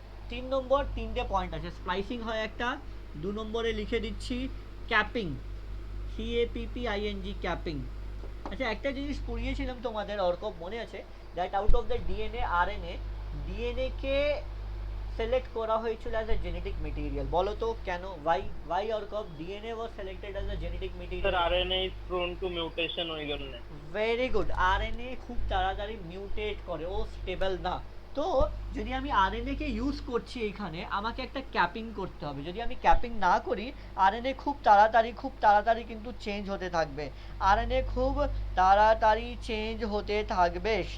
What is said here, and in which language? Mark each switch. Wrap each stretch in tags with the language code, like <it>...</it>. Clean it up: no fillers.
<bn>3 নম্বর 3টে পয়েন্ট আছে। স্প্লাইসিং হয় একটা, 2 নম্বরে লিখে দিচ্ছি ক্যাপিং, CAPPING, ক্যাপিং। আচ্ছা একটা জিনিস পড়িয়েছিলাম তোমাদের অর্কব, মনে আছে?</bn> <en>that out of the</en> <bn>DNA RNA, DNA K select করা হয়েছিল</bn> <en>As a genetic material.</en> <bn>বলো তো কেন?</bn> <en>Why অর্কব DNA was selected as a genetic material? Sir, RNA is prone to mutation</en> <bn>ওই জন্য।</bn> <en>Very good.</en> <bn>আরএনএ খুব তাড়াতাড়ি মিউটেট করে, ও স্টেবল না। তো যদি আমি আরএনএ কে ইউজ করছি এখানে, আমাকে একটা ক্যাপিং করতে হবে। যদি আমি ক্যাপিং না করি, আরএনএ খুব তাড়াতাড়ি কিন্তু চেঞ্জ হতে থাকবে, আরএনএ খুব তাড়াতাড়ি চেঞ্জ হতে থাকবে।</bn>